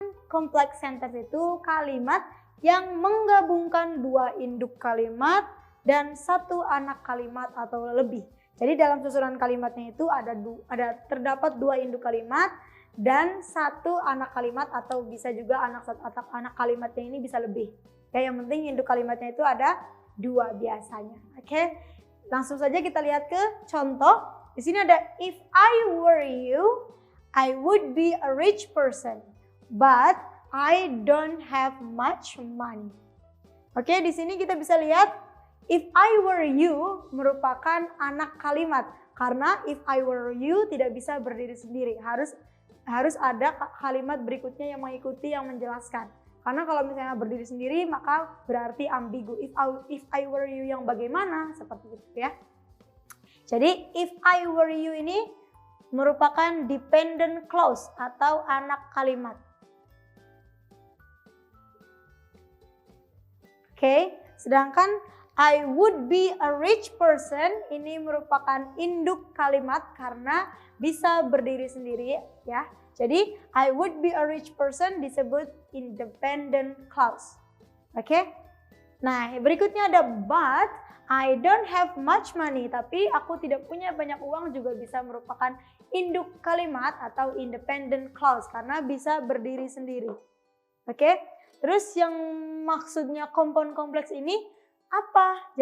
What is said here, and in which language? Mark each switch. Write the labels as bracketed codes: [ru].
[id] complex sentence itu kalimat yang menggabungkan dua induk kalimat dan satu anak kalimat atau lebih. Jadi dalam susunan kalimatnya itu terdapat dua induk kalimat dan satu anak kalimat atau bisa juga anak kalimatnya ini bisa lebih. Ya, yang penting induk kalimatnya itu ada dua biasanya. Oke. Langsung saja kita lihat ke contoh. Di sini ada [en] if I were you, I would be a rich person, but I don't have much money. [id] Oke, di sini kita bisa lihat [en] if I were you [id] merupakan anak kalimat. Karena [en] if I were you [id] tidak bisa berdiri sendiri. Harus ada kalimat berikutnya yang mengikuti yang menjelaskan. Karena kalau misalnya berdiri sendiri maka berarti ambigu. [en] If I were you [id] yang bagaimana? Seperti itu ya. Jadi [en] if I were you [id] ini merupakan dependent clause atau anak kalimat. Oke, sedangkan [en] I would be a rich person [id] ini merupakan induk kalimat karena bisa berdiri sendiri ya. Jadi [en] I would be a rich person [id] disebut [en] independent clause. [id] Oke. Nah, berikutnya ada [en] but I don't have much money, [id] tapi aku tidak punya banyak uang juga bisa merupakan induk kalimat atau independent clause karena bisa berdiri sendiri. Oke. Terus yang maksudnya kompon kompleks ini apa?